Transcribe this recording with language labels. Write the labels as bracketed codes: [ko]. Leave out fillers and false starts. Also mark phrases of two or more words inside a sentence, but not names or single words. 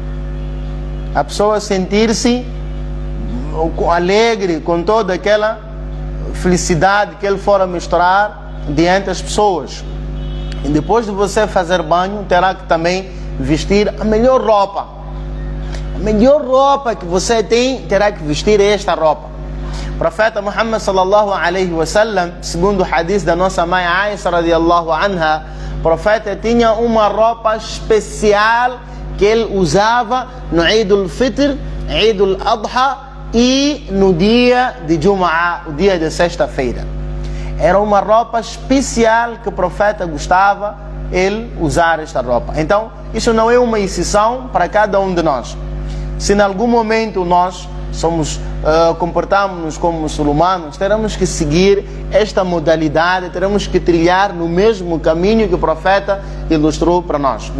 [pt] A pessoa sentir-se alegre com toda aquela felicidade que ele for a mostrar diante das pessoas. E depois de você fazer banho, terá que também vestir a melhor roupa. A melhor roupa que você tem, terá que vestir esta roupa. O profeta Muhammad [ar] صلى الله عليه وسلم, [pt] segundo o hadith da nossa mãe Aisha [ar] رضي الله عنها, [pt] o profeta tinha uma roupa especial que ele usava no Eid al-Fitr, Eid al-Adha e no dia de Jum'ah, o dia de sexta-feira. Era uma roupa especial que o profeta gostava ele usar esta roupa. Então, isso não é uma exceção para cada um de nós. Se em algum momento nós comportamos-nos como muçulmanos, teremos que seguir esta modalidade, teremos que trilhar no mesmo caminho que o profeta ilustrou para nós.